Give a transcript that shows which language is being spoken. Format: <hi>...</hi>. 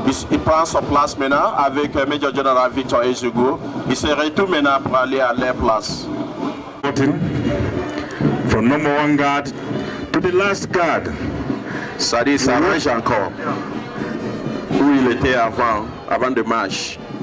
<fr>Il prend sa place maintenant avec Major General Victor Ezugo. Il se retourne maintenant pour aller à leur place.</fr> <en>From number 1 guard to the last guard.</en> <fr>Ça dit, ça range encore où il était avant de marche.</fr>